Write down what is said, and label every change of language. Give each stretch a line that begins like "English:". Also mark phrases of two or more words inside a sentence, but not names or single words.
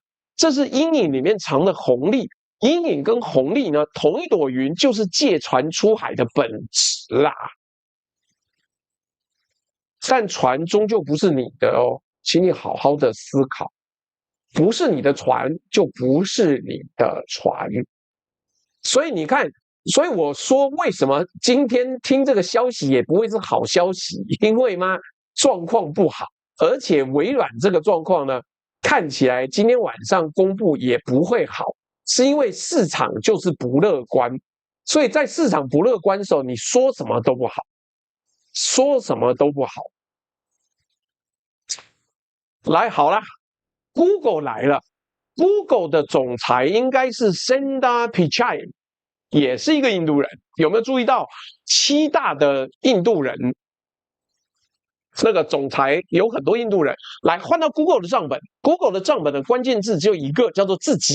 Chinese: 這是陰影裡面藏的紅利，陰影跟紅利呢，同一朵雲就是借船出海的本質啦。但船終究不是你的哦。請你好好的思考，不是你的船就不是你的船。所以你看，所以我說為什麼今天聽這個消息也不會是好消息，因為嘛狀況不好，而且微軟這個狀況呢，看起來今天晚上公布也不會好，是因為市場就是不樂觀。所以在市場不樂觀的時候，你說什麼都不好，說什麼都不好。來好啦 ，Google 來了。Google 的總裁應該是 Sundar Pichai， 也是一個印度人。有沒有注意到7大的印度人？那個總裁有很多印度人。來換到 Google 的賬本 ，Google 的賬本的關鍵字只有一個，叫做自己。